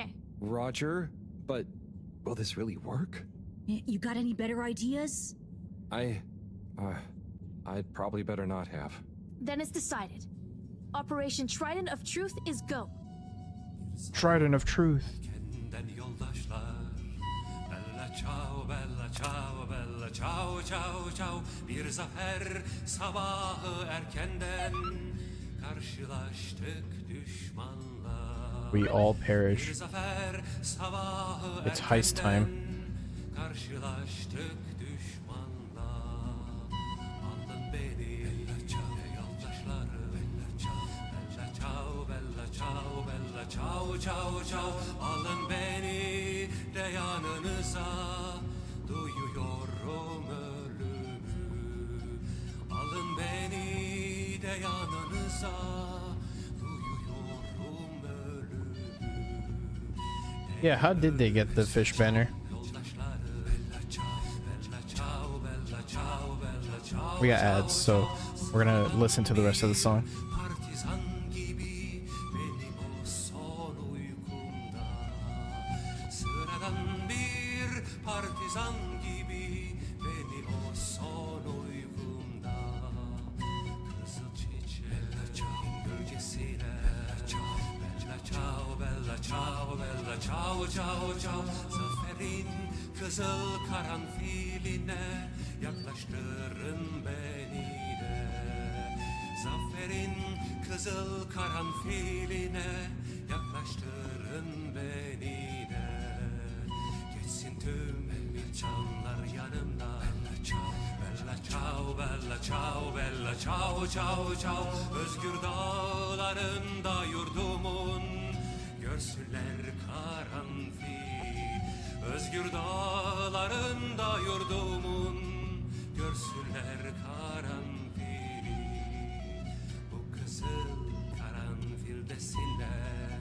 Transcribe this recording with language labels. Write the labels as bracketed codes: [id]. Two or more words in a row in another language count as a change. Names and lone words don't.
[en] Roger? But will this really work? You got any better ideas? I'd probably better not have. Then it's decided. Operation Trident of Truth is go. Trident of Truth. [tr] Bir zafer sabahı erkenden karşılaştık düşmanla. [en] We all perish. [tr] Bir zafer sabahı [en] It's heist time. [tr] karşılaştık düşmanla. Alın beni yoldaşları [it] bella ciao ciao ciao. [tr] Alın beni de yanınıza, duyuyorum ölümü. Alın beni de yanınıza, duyuyorum ölümü. [en] Yeah, how did they get the fish banner? We got ads, so we're gonna listen to the rest of the song. [tr] Partizan gibi benim o son uykumda. Sıradan bir partizan gibi benim o son uykumda. Kızıl çiçeğin gölgesine [it] bella ciao ciao ciao. [tr] Zaferin kızıl karanfiline yaklaştırın beni de. Zaferin kızıl karanfiline yaklaştırın beni de. Geçsin tüm canlar yanımdan. [it] Bella ciao ciao ciao. [tr] Özgür dağlarında yurdumun, görsünler karanfil. Özgür dağlarında yurdumun, görsünler karanfili. Bu kızıl karanfil desinler.